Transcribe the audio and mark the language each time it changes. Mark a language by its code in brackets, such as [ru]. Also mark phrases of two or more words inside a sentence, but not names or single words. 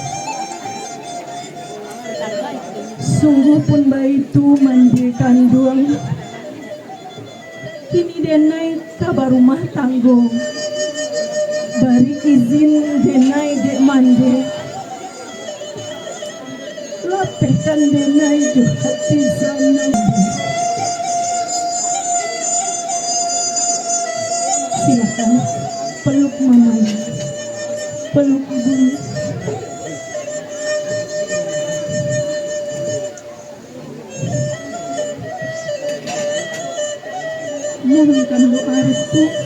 [min] Sungguh pun baitu mande kandung. Kini denai kabar rumah tanggung. Bari izin denai dek mande. Lapehkan denai jo hati sana. [id] Silakan peluk mamanya, peluk ibu. Mohonkan doa restu.